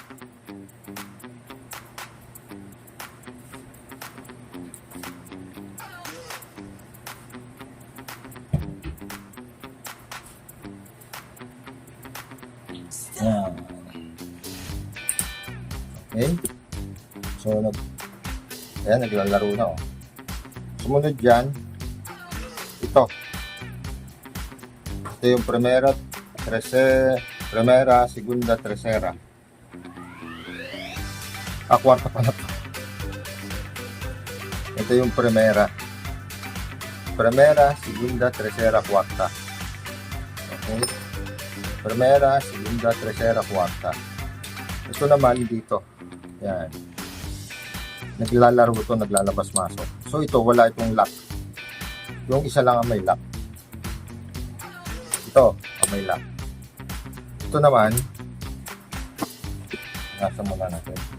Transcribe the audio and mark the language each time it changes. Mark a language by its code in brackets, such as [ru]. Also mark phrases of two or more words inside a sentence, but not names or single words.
[tl] Yan. Okay, so ayan, naglalaro na oh. Sumunod dyan, ito yung [es] primera, segunda, tercera. [tl] Kwarta pala to. Ito yung [es] primera, segunda, tercera, kwarta. Okay, primera, segunda, tercera, kwarta. [tl] Ito naman dito, yan, naglalaro ito, naglalabas-masok. So ito, wala itong lock. Yung isa lang ang may lock. Ito, may lock. Ito naman, nasa muna natin.